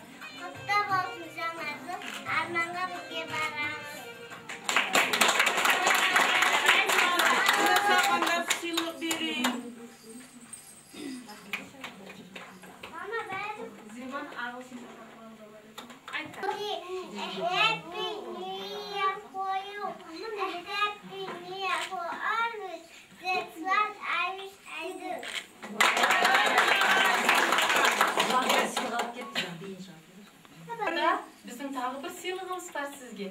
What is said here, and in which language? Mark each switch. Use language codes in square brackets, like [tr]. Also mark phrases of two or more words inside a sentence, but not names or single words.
[kk] Құтты болсын жаңа жыл, арманға бірге барамыз. Сағандар сыйлық берейін. Мама, бәрі Айтты. [en] Happy New Year for you. A Happy New Year for always. That's what I wish I do. [kk] Біздің тағы бір сыйлығымыз бар сізге.